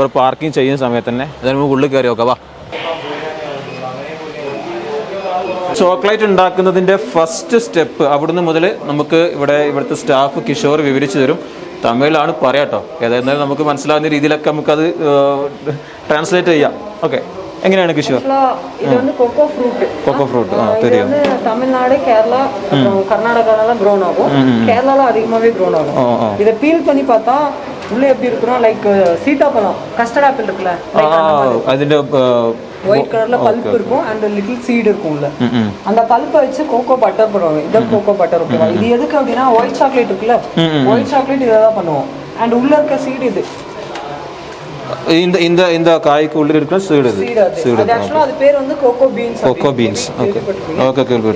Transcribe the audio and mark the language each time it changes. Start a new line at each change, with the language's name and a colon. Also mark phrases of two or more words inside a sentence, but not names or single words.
Malayalam: ഇവിടെ പാർക്കിംഗ് ചെയ്യുന്ന സമയത്ത് തന്നെ അതിന് നമുക്ക് ഉള്ളിൽ കയറി നോക്കാം. വാ, ചോക്ലേറ്റ് ഉണ്ടാക്കുന്നതിൻ്റെ
English: first step
Malayalam: അവിടുന്ന് മുതൽ നമുക്ക് ഇവിടുത്തെ സ്റ്റാഫ് കിഷോർ വിവരിച്ചു തരും. തമിഴിലാണ് പറയാട്ടോ, ഏതായിരുന്നാലും നമുക്ക് മനസ്സിലാവുന്ന രീതിയിലൊക്കെ നമുക്കത് ട്രാൻസ്ലേറ്റ് ചെയ്യാം. ഓക്കെ, എങ്ങനെയാണ് കിഷോർ?
Tamil: இது வந்து
English: cocoa fruit. cocoa fruit
Tamil: தெரியும். இது தமிழ்நாடு, கேரளா, கர்நாடகால க்ரோன் ஆகும். கேரளால அதிகமாவே க்ரோன் ஆகும். இத பீல் பண்ணி பார்த்தா உள்ள எப்படி இருக்குன்னா லைக் சீதாப்பழம்,
English: custard apple
Tamil: இருக்குல,
Malayalam: അതിന്റെ
English: white colour
Tamil: பல்ப் இருக்கும்
English: and little seed
Tamil: இருக்கும்ல. அந்த பல்பை வச்சு
English: cocoa butter
Tamil: பண்ணுவாங்க. இத
English: cocoa butter
Tamil: இருக்குவா. இது எதுக்கு அப்படினா
English: white chocolate
Tamil: இருக்குல,
English: white chocolate
Tamil: இத தான் பண்ணுவோம். and உள்ள இருக்க சீட் இது இந்த காய்க்கு உள்ள இருக்கிற சீடு அது एक्चुअली அது பேர் வந்து
English: cocoa beans. cocoa beans. okay okay okay.